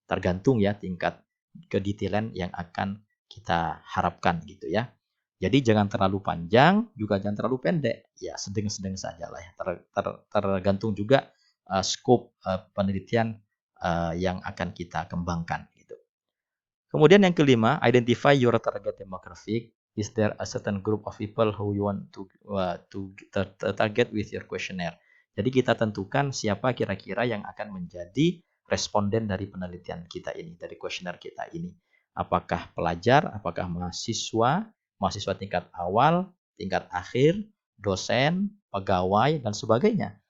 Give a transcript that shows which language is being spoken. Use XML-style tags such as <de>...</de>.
<id>Tergantung ya tingkat kedetailan yang akan kita harapkan gitu ya. Jadi jangan terlalu panjang, juga jangan terlalu pendek. Ya sedang-sedang saja lah ya. Tergantung juga scope penelitian yang akan kita kembangkan gitu. Kemudian yang kelima,</id> <en>identify your target demographic. Is there a certain group of people who you want to target with your questionnaire?</en> <id>Jadi kita tentukan siapa kira-kira yang akan menjadi responden dari penelitian kita ini, dari kuesioner kita ini. Apakah pelajar, apakah mahasiswa, mahasiswa tingkat awal, tingkat akhir, dosen, pegawai, dan sebagainya.</id>